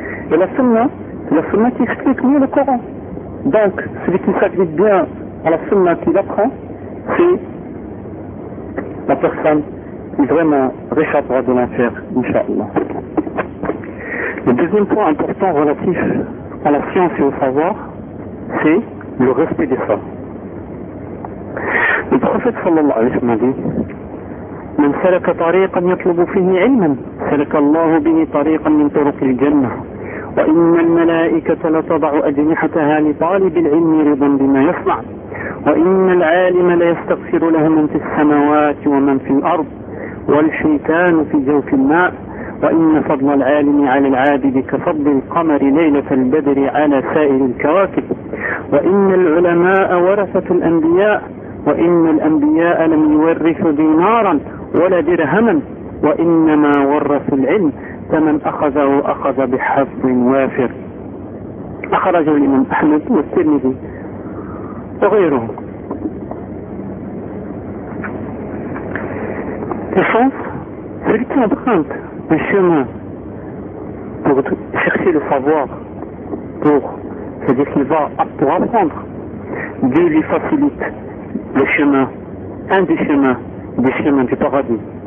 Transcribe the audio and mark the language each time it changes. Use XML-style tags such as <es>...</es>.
<fr>Et la sunna qui explique mieux le Coran. Donc, celui qui s'applique bien à la sunna qu'il apprend, c'est la personne qui vraiment réchappera de l'enfer, Inch'Allah. Le deuxième point important relatif à la science et au savoir, c'est le respect des femmes. Le prophète sallallahu alayhi wa sallam a dit</fr> <ar>« Man salaka tariqan yatlubu fihi ilman, salaka Allah bihi tariqan min turuq al-jannah. » وَإِنَّ الْمَلَائِكَةَ لَتَضَعُ أَجْنِحَتَهَا لِطَالِبِ الْعِلْمِ رِضًا بِمَا يَصْنَعُ وَإِنَّ الْعَالِمَ لَيَسْتَغْفِرُ لَهُ مَنْ فِي السَّمَاوَاتِ وَمَنْ فِي الْأَرْضِ وَالشَّيْطَانُ فِي جَوْفِ الْمَاءِ وَإِنَّ فَضْلَ الْعَالِمِ عَلَى الْعَابِدِ كَفَضْلِ الْقَمَرِ لَيْلَةَ الْبَدْرِ عَلَى سَائِرِ الْكَوَاكِبِ وَإِنَّ الْعُلَمَاءَ وَرَثَةُ الْأَنْبِيَاءِ وَإِنَّ الْأَنْبِيَاءَ لَمْ يُورِثُوا دِينَارًا وَلَا دِرْهَمًا وَإِنَّمَا وَرَثُوا الْعِلْمَ فمن أخذه أخذ بحظ وافر. أخرجه الإمام أحمد والترمذي وغيره.</ar> <fr>L'essence, celui qui emprunte un chemin pour chercher le savoir, c'est-à-dire qu'il va pour apprendre, Dieu lui facilite le chemin, un des chemins du paradis.</fr>